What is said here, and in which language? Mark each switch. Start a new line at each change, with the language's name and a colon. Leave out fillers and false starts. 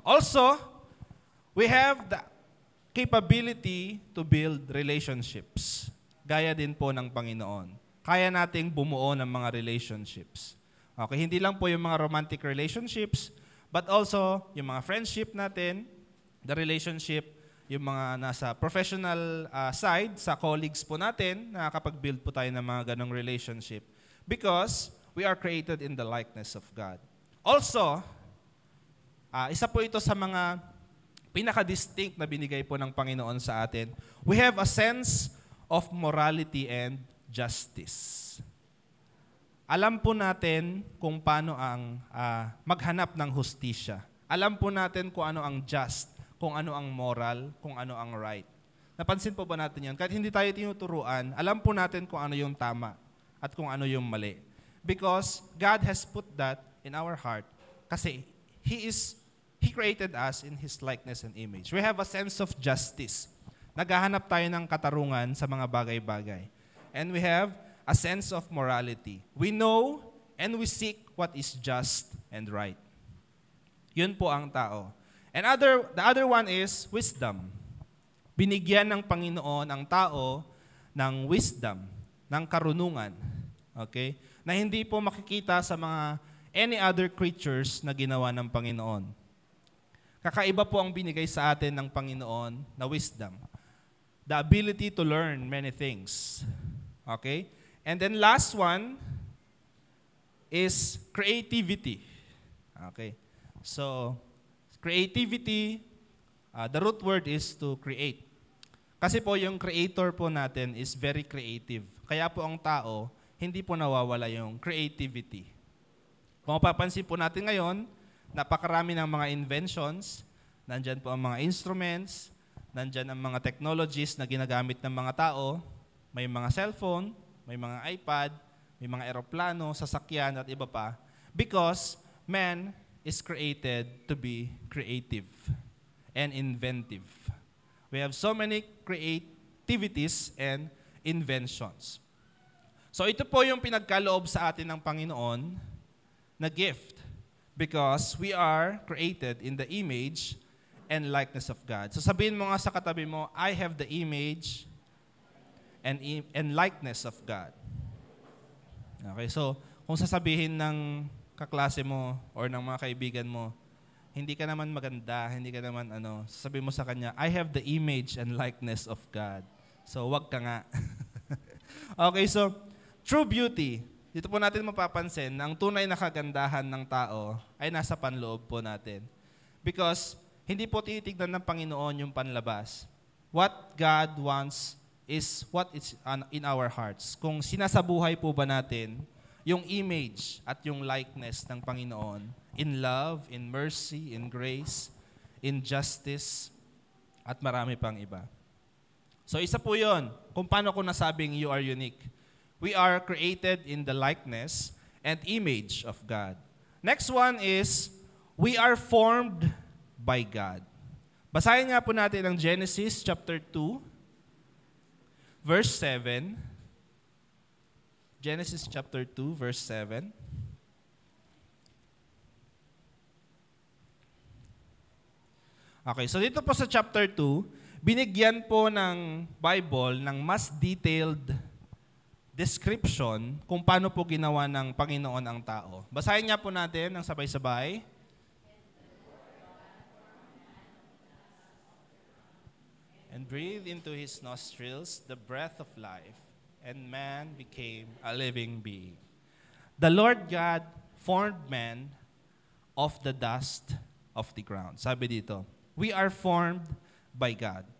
English: Also, we have the capability to build relationships.
Filipino: Gaya din po ng Panginoon. Kaya nating bumuo ng mga relationships. Okay, hindi lang po yung mga romantic relationships,
English: but also
Filipino: yung mga friendship natin,
English: the relationship,
Filipino: yung mga nasa professional side, sa colleagues po natin, nakakapag-build po tayo ng mga ganong relationship.
English: Because we are created in the likeness of God.
Filipino: Also, isa po ito sa mga pinaka-distinct na binigay po ng Panginoon sa atin.
English: We have a sense of morality and justice.
Filipino: Alam po natin kung paano ang maghanap ng hustisya. Alam po natin kung ano ang just, kung ano ang moral, kung ano ang right. Napansin po ba natin yan? Kahit hindi tayo tinuturuan, alam po natin kung ano yung tama at kung ano yung mali.
English: Because God has put that in our heart.
Filipino: Kasi
English: He created us in His likeness and image. We have a sense of justice.
Filipino: Naghahanap tayo ng katarungan sa mga bagay-bagay.
English: And we have a sense of morality. We know and we seek what is just and right.
Filipino: Yun po ang tao.
English: And the other one is wisdom.
Filipino: Binigyan ng Panginoon ang tao ng wisdom, ng karunungan. Okay? Na hindi po makikita sa mga
English: any other creatures
Filipino: na ginawa ng Panginoon. Kakaiba po ang binigay sa atin ng Panginoon na wisdom.
English: The ability to learn many things. Okay? And then last one is creativity. Okay? So, creativity, the root word is to create.
Filipino: Kasi po yung creator po natin
English: is very creative.
Filipino: Kaya po ang tao, hindi po nawawala yung creativity. Kung mapapansin po natin ngayon, napakarami ng mga inventions, nandyan po ang mga instruments, nandyan ang mga technologies na ginagamit ng mga tao, may mga cellphone, may mga iPad, may mga eroplano, sasakyan at iba pa.
English: Because man is created to be creative and inventive. We have so many creativities and inventions.
Filipino: So ito po yung pinagkaloob sa atin ng Panginoon na gift
English: because we are created in the image and likeness of God. So
Filipino: sabihin mo nga sa katabi mo,
English: I have the image and likeness of God.
Filipino: Okay, so kung sasabihin ng kaklase mo or ng mga kaibigan mo, hindi ka naman maganda, hindi ka naman sabihin mo sa kanya,
English: I have the image and likeness of God.
Filipino: So wag ka nga.
English: Okay, so true beauty.
Filipino: Dito po natin mapapansin na ang tunay na kagandahan ng tao ay nasa panloob po natin.
English: Because
Filipino: hindi po tinitignan ng Panginoon yung panlabas.
English: What God wants is what is in our hearts.
Filipino: Kung sinasabuhay po ba natin yung image at yung likeness ng Panginoon
English: in love, in mercy, in grace, in justice,
Filipino: at marami pang iba. So isa po yun, kung paano ko nasabing
English: you are unique. We are created in the likeness and image of God. Next one is, we are formed by God.
Filipino: Basahin nga po natin ang Genesis chapter 2, verse 7.
English: Genesis chapter 2, verse 7.
Filipino: Okay, so dito po sa chapter 2, binigyan po ng Bible ng mas detailed description kung paano po ginawa ng Panginoon ang tao. Basahin nga po natin ng sabay-sabay.
English: And breathed into his nostrils the breath of life, and man became a living being. The Lord God formed man of the dust of the ground.
Filipino: Sabi dito,
English: we are formed by God.